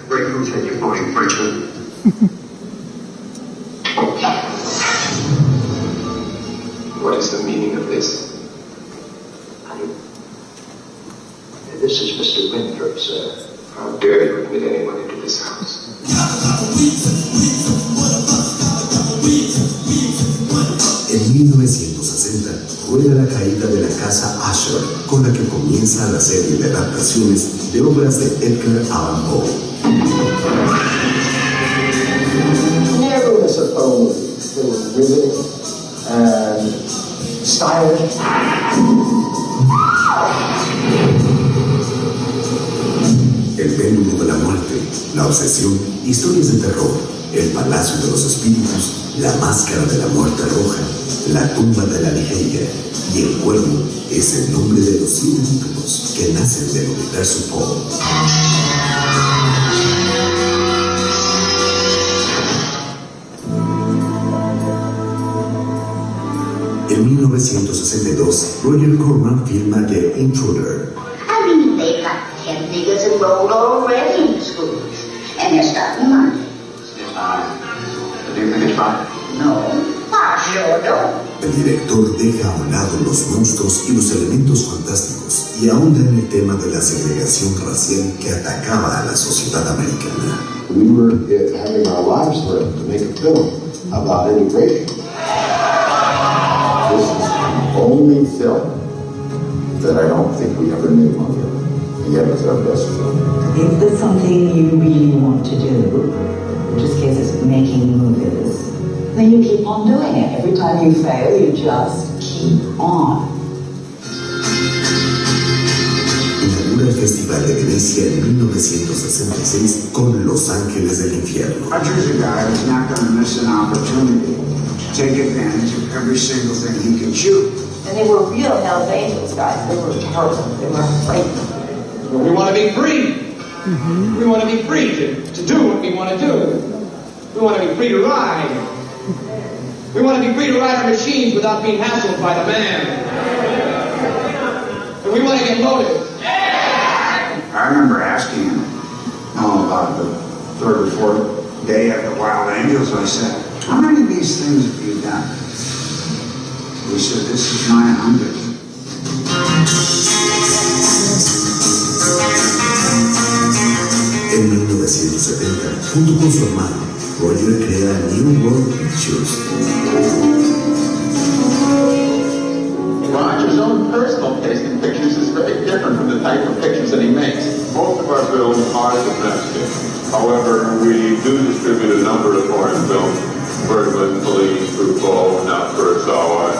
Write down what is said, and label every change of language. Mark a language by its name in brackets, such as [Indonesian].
[English] Great who said you're voting, Frenchman? What is the meaning of this? This is Mr. Winthrop, sir. How dare you admit anyone into this house? [Spanish] En 1960 rueda la caída de la casa Asher, con la que comienza la serie de adaptaciones de obras de Edgar Allan Poe. [English] Never was a Poe movie. They were riveting and stylish. [Spanish] El péndulo de la muerte, la obsesión, historias de terror, el palacio de los espíritus, la máscara de la muerte roja, la tumba de la Ligeia y el cuervo es el nombre de los 7 títulos que nacen del universo Poe. En 1962, Roger Corman filma The Intruder. [English] I mean, they've got 10 niggas enrolled already in the schools, and they're starting Monday. It's fine. Do you think it's fine? No, I sure don't. [Spanish] El director deja a un lado los monstruos y los elementos fantásticos y ahonda en el tema de la segregación racial que atacaba a la sociedad americana. [English] We were having our lives threatened to make a film about immigration. This is the only film that I don't think we ever made money of, and yet it's our best film. If there's something you really want to do, which is cases making movies, then you keep on doing it. Every time you fail, you just keep on. [Spanish] Inaugura el Festival de Venecia en 1966 con Los Ángeles del Infierno. [English] Roger's a guy who's not going to miss an opportunity to take advantage of every single thing he can shoot. And they were real Hell's Angels, guys. They were terrible. They were afraid. We want to be free. We want to be free to do what we want to do. We want to be free to ride. We want to be free to ride our machines without being hassled by the man. And we want to get loaded. I remember asking him about the third or fourth day at the Wild Angels. I said, how many of these things have you done? He said, this is 900. [Spanish] En 1970, junto con su hermano, Roger crea New World Pictures. [English] Roger's own personal taste in pictures is very different from the type of pictures that he makes. Most of our films are domestic. However, we do distribute a number of foreign films. Bergman, Fellini, Truffaut, now Kurosawa.